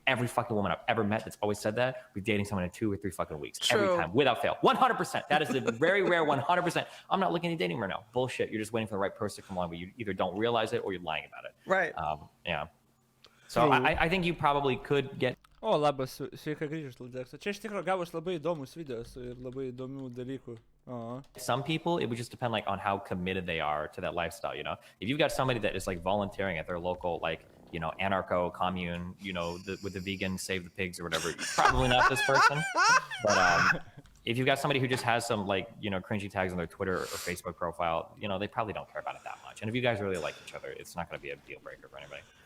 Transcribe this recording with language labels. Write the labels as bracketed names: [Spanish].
[English] Every fucking woman I've ever met that's always said that, we're dating someone in 2 or 3 fucking weeks. True. Every time, without fail. 100%. That is the very rare 100%. I'm not looking at dating right now. Bullshit. You're just waiting for the right person to come along, but you either don't realize it or you're lying about it. Right. Yeah. So I think you probably could get. [Lithuanian] O, labas, sveika grįžus, Ladeksa. Čia iš tikrųjų gavus labai įdomus videos ir labai įdomių dalykų. [English] Some people, it would just depend like on how committed they are to that lifestyle, you know? If you've got somebody that is like volunteering at their local, like, you know, anarcho commune, you know, with the vegan save the pigs or whatever, probably not this person. But if you've got somebody who just has some like, you know, cringy tags on their Twitter or Facebook profile, you know, they probably don't care about it that much. And if you guys really like each other, it's not going to be a deal breaker for anybody.